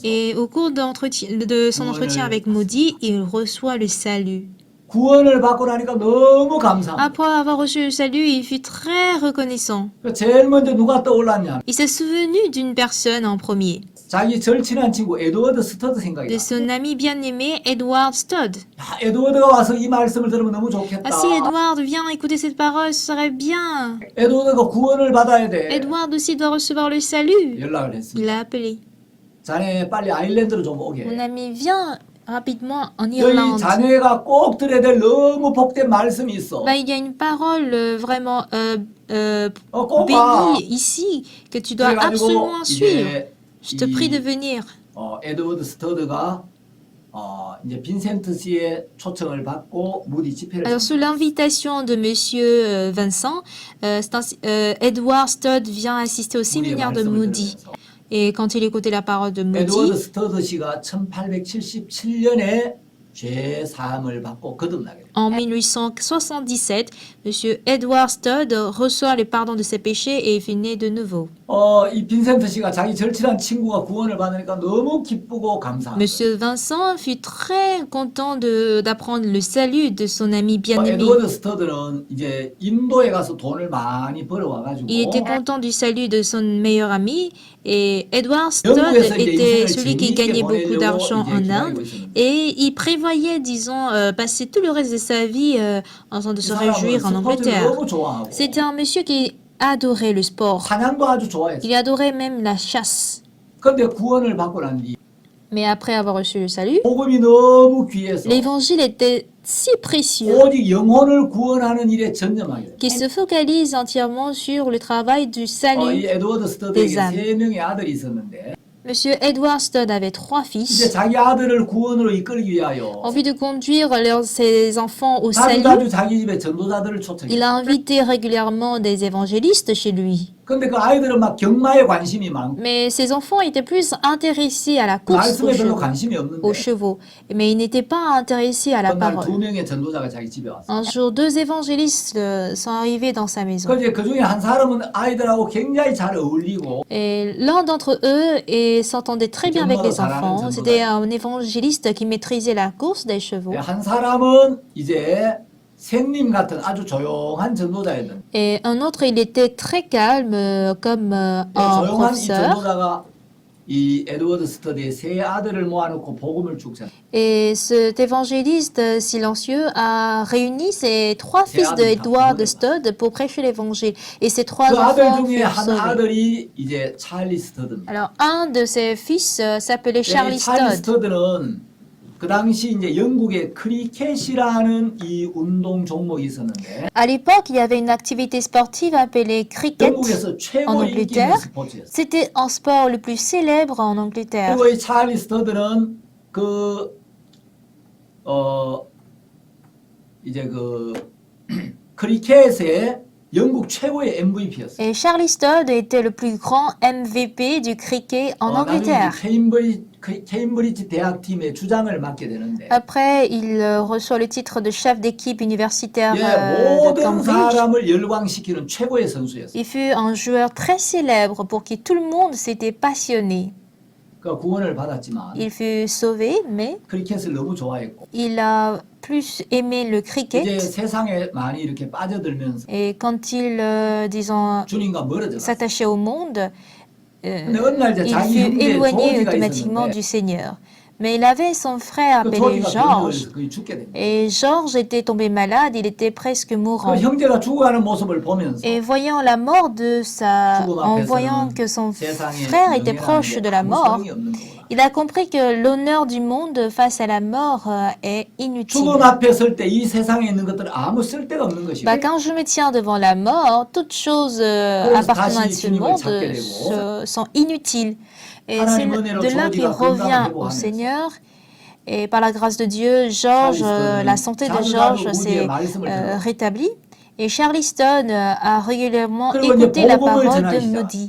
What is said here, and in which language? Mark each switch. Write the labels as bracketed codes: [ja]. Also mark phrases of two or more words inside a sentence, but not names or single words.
[fr] et au cours de son entretien avec Moody, il reçoit le salut. [ko] 구원을 받고 나니까 너무 감사합니다. [fr] Après avoir reçu le salut, il fut très reconnaissant. [ko] 제일 먼저 누가 떠올랐냐? [fr] Il s'est souvenu d'une personne en premier, [ko] 자기 절친한 친구 에드워드 스터드 생각이 [fr] de [ko] 나. [fr] son ami bien-aimé Edward Stodd. [ko] 야, 에드워드가 와서 이 말씀을 들으면 너무 좋겠다. [fr] Ah, si Edward vient écouter cette parole, ce serait bien. [ko] 에드워드가 구원을 받아야 돼. [fr] Edward aussi doit recevoir le salut. [ko] 연락을 [fr] Il [ko] 했습니다. [fr] l'a appelé. [ko] 자네 빨리 아일랜드로 좀 오게. [fr] Mon ami, viens rapidement en [ko] 여기 [fr] Irlande. [ko] 자네가 꼭 들어야 될 너무 복된 말씀이 있어. [fr] Bah, il y a une parole vraiment [ko] 꼭 봐. [fr] bénie ici que tu dois [ko] 그래가지고 [fr] absolument suivre. [ko] 이제 [fr] Je te prie de venir. [ko] 에드워드 스터드가 이제 빈센트 씨의 초청을 받고 무디 집회를 [fr] Alors, sous l'invitation de Monsieur Vincent, Edward Stodd vient assister au séminaire de Moody. Et quand il écoutait la parole de [ko] 에드워드 [fr] Moody, [ko] 스터드 씨가 1877년에 죄 사함을 받고 거듭나게 됩니다. [fr] En 1877, M. Edward Studd reçoit le pardon de ses péchés et est né de nouveau. [ko] 이 빈센트 씨가 자기 절친한 친구가 구원을 받으니까 너무 기쁘고 감사한 [fr] Monsieur Vincent fut très content d'apprendre le salut de son ami bien-aimé. [ko] 에드워드 스터드는 이제 인도에 가서 돈을 많이 벌어와가지고 [fr] Il était content du salut de son meilleur ami et Edward Studd était celui qui gagnait beaucoup d'argent en Inde et il prévoyait, disons, passer tout le reste de sa vie en train de se réjouir en Angleterre. C'était un monsieur qui adorait le sport. [ko] 사냥도 아주 좋아했어요. [fr] Il adorait même la chasse. [ko] 근데 구원을 받고 난 뒤 [fr] Mais après avoir reçu le salut, [ko] 복음이 너무 귀해서 [fr] l'évangile était si précieux [ko] 오직 영혼을 구원하는 일에 전념하게 돼요. [fr] qu'il se focalise entièrement sur le travail du [ko] 이 [fr] salut. [ko] 에드워드 스터드에게 3명의 아들이 있었는데 [fr] Monsieur Edward Studd avait 3 [ko] 이제 [fr] fils. [ko] 자기 아들을 구원으로 이끌기 위하여 [fr] En vue de conduire ses enfants au salut, [ko] 자주 자기 집에 전도자들을 초청해요. [fr] il a invité régulièrement des évangélistes chez lui. [ko] 근데 그 아이들은 막 경마에 관심이 많고 [fr] Mais ses enfants étaient plus intéressés à la course [ko] 말씀에 별로 관심이 없는데 [fr] aux chevaux. Mais ils n'étaient pas intéressés à la [ko] 어느 날 [fr] parole. [ko] 2명의 전도자가 자기 집에 왔어요. [fr] Un jour, 2 évangélistes sont arrivés dans sa maison. [ko] 그 중에 한 사람은 아이들하고 굉장히 잘 어울리고 [fr] Et l'un d'entre eux s'entendait très bien avec les enfants. C'était un évangéliste qui maîtrisait la course des chevaux. [ko] 한 사람은 이제 샘님 같은 아주 조용한 전도자였는데 [fr] Et un autre, il était très calme, comme un [ko] 조용한 이 [fr] professeur. [ko] 전도자가 이 에드워드 스터디의 세 아들을 모아놓고 복음을 쭉 전해. [fr] Et cet évangéliste silencieux a réuni ses 3 fils de Edward Studd pour prêcher l'évangile. Et ces 3 [ko] 그 아들 [fr] enfants [ko] 중에 [fr] furent [ko] 한 [fr] sauvés. [ko] 아들이 이제 찰리 스터드입니다. [fr] Alors, un de ses fils s'appelait Charlie [ko] 찰리 [fr] Studd. [ko] 스터드는 그 당시 이제 영국에 크리켓이라는 이 운동 종목이 있었는데 [fr] À l'époque, il y avait une activité sportive appelée cricket [ko] 영국에서 [fr] en [ko] 최고 인기 있는 [fr] Angleterre. [ko] 스포츠였어요. [fr] C'était un sport le plus célèbre en Angleterre. [ko] 그리고 이 찰리 스터드는 이제 크리켓의 영국 최고의 MVP였어요. [fr] Et Charlie Studd était le plus grand MVP du cricket en Angleterre. [ko] 케임브리지 대학팀의 주장을 맡게 되는데 [fr] Après, il reçoit le titre de chef d'équipe universitaire de [ko] 모든 [fr] Cambridge. [ko] 사람을 열광시키는 최고의 선수였어요. [fr] Il fut un joueur très célèbre pour qui tout le monde s'était passionné. [ko] 그 구원을 받았지만 [fr] Il fut sauvé, mais [ko] 크리켓을 너무 좋아했고 [fr] il a plus aimé le [ko] 이제 [fr] cricket. [ko] 세상에 많이 이렇게 빠져들면서 [fr] Et quand il, disons, [ko] 주님과 멀어졌어요. [fr] s'attachait au monde, [ko] 근데 어느 날 이제 [fr] il [ko] 자기 [fr] fut [ko] 형제 [fr] éloigné [ko] 조지가 [fr] automatiquement [ko] 있었는데 [fr] du Seigneur. Mais il avait son frère [ko] 그 [fr] appelé [ko] 조지가 병이 [fr] Georges. [ko] 걸려서 거의 죽게 됩니다. [fr] Et Georges était tombé malade, il était presque [ko] 그 [fr] mourant. [ko] 형제가 죽어가는 모습을 보면서 [fr] Et voyant la mort de en voyant que son frère était proche de la mort, il a compris que l'honneur du monde face à la mort est inutile. [ko] 죽음 앞에 설 때 이 세상에 있는 것들은 아무 쓸데가 없는 것이고 [fr] Quand je me tiens devant la mort, toutes choses appartenant à ce monde sont inutiles. Et c'est de là qu'il revient au Seigneur. Et par la grâce de Dieu, Georges, la santé de Georges s'est rétablie. Et Charlie Studd a régulièrement écouté la parole de Moody.